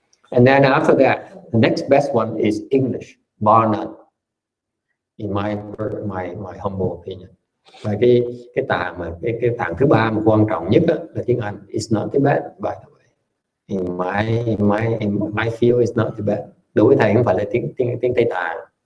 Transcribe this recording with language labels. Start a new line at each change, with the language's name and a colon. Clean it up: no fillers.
English: And then after that, the next best one is English, bar none. In my humble opinion.
Vietnamese: Và cái tạng mà cái tạng thứ ba mà quan trọng nhất là tiếng Anh.
English: It's not the bad, by the way. in my field is not too bad.
Vietnamese: Đối với thầy không phải là tiếng Tây Tạng.